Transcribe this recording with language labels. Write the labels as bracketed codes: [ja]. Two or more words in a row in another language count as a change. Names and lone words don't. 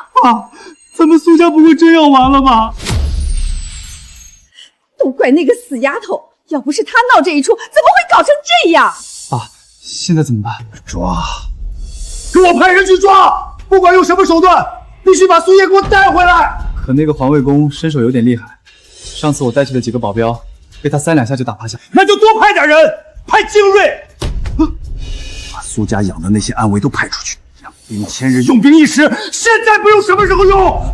[zh] 啊，咱們蘇家不會真要完了吧？都怪那個死丫頭，要不是她鬧這一出，怎麼會搞成這樣？啊，現在怎麼辦？抓！給我派人去抓！不管用什麼手段，必須把蘇葉給我帶回來。可那個環衛工身手有點厲害，上次我帶去的幾個保鏢，被他3、2下就打趴下。那就多派點人，派精銳，把蘇家養的那些暗卫都派出去，讓兵千日，用兵一時。現在不用，什麼時候用？